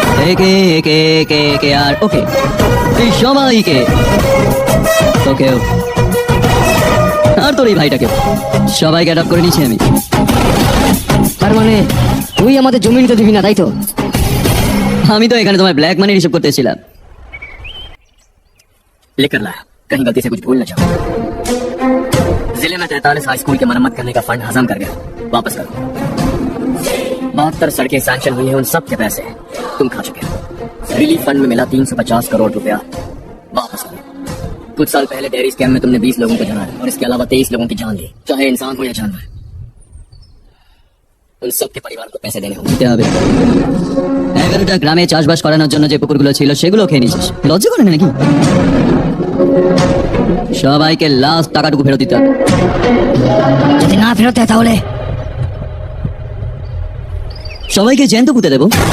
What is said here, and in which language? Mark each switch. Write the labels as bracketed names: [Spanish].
[Bangla] একে একে একে একে আর ওকে, এই সবাইকে, ওকেও আর তোর এই ভাইটাকে, সবাইকে অ্যাডপ্ট করে নিয়েছি আমি। আর মানে তুই আমাদের জমি নিতে দিবি না, তাই তো? আমি তো এখানে তোমার ব্ল্যাক মানি হিসেব করতে এসেছিলাম। [Hindi] लेकर लाया, कहीं गलती से कुछ भूल न जाओ। जिले में 43 हाई स्कूल की मरम्मत करने का फंड हजम कर गया, वापस करो। 72 सड़कें सैंक्शन हुई है, उन सब के पैसे तुम खा चुके हो। रिलीफ फंड में मिला 350 करोड़ रुपया, वापस करो। कुछ साल पहले डेयरी स्कैम में तुमने 20 लोगों को जलाया और इसके अलावा 23 लोगों की जान ली, चाहे इंसान हो या जानवर। उन सबके परिवार को पैसे देने होंगे। [Bangla] 11টা গ্রামে চাষবাস করানোর জন্য যে পুকুরগুলো ছিল সেগুলো খেয়ে নিয়েছিস, লজ্জা করে না নাকি? সবাইকে লাস্ট টাকাটুকু ফেরত দিতে হবে। যদি না ফেরত দেয় তাহলে সবাইকে জ্যান্ত পুঁতে দেবো।